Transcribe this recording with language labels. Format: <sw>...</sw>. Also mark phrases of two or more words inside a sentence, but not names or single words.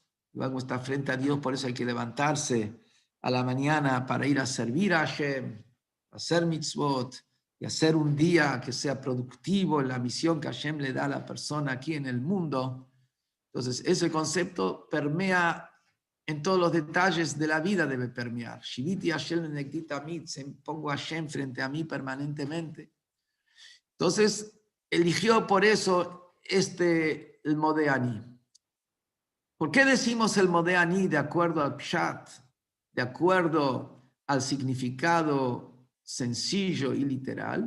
<es>Y cuando está frente a Dios, por eso hay que levantarse a la mañana para ir a servir a Hashem, hacer mitzvot y hacer un día que sea productivo en la misión que Hashem le da a la persona aquí en el mundo. Entonces, ese concepto permea en todos los detalles de la vida, debe permear.</es> <he>שויתי השם לנגדי תמיד,</he> <es>pongo a Hashem frente a mí permanentemente. Entonces, eligió por eso el Modeani. ¿Por qué decimos el Modeani de acuerdo al Pshat, de acuerdo al significado sencillo y literal?</es>